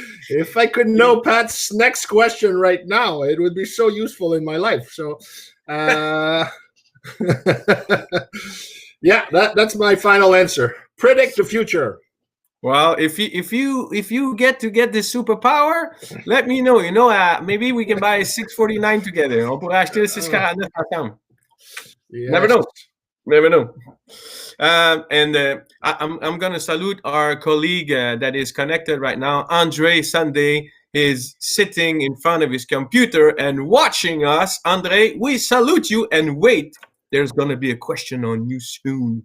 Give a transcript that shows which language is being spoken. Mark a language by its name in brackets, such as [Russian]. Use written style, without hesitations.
[English] If I could know Pat's next question right now, it would be so useful in my life. So, yeah, that's my final answer. Predict the future. Well, if you get this superpower, let me know. You know, maybe we can buy a 649 together. [French] On pourrait acheter le 649 ensemble. [English] Yes. Never know. And I'm gonna salute our colleague that is connected right now. Andre Sunday is sitting in front of his computer and watching us. Andre, we salute you, and wait. There's going to be a question on you soon.